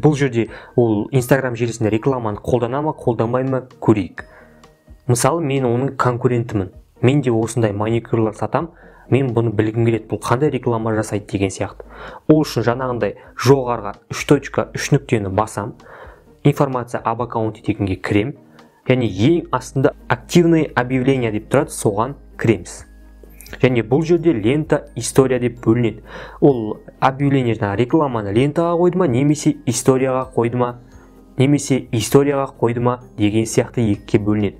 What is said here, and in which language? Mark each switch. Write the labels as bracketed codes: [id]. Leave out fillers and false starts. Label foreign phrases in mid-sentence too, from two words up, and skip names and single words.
[kk] Бұл жерде ол Instagram желісінде рекламаны қолдана ма, қолданбай ма көрейік. Мысалы, мен оның конкурентімін. Мен де осындай маникюрлар сатам. Мен бұны білгім келеді, бұл қандай реклама жасайды деген сияқты. Ол үшін жаңағындай жоғарыға 3 нүктені басам. [ru] Информация об аккаунте [kk] дегенге кірем, және ең астында [ru] активные объявления [kk] деп тұрады, соған кіреміз. Және бұл жерде лента, история деп бөлінеді. Ол объявление рекламаны лентаға қойды ма, немесе историяға қойды ма, деген сияқты екіге бөлінеді.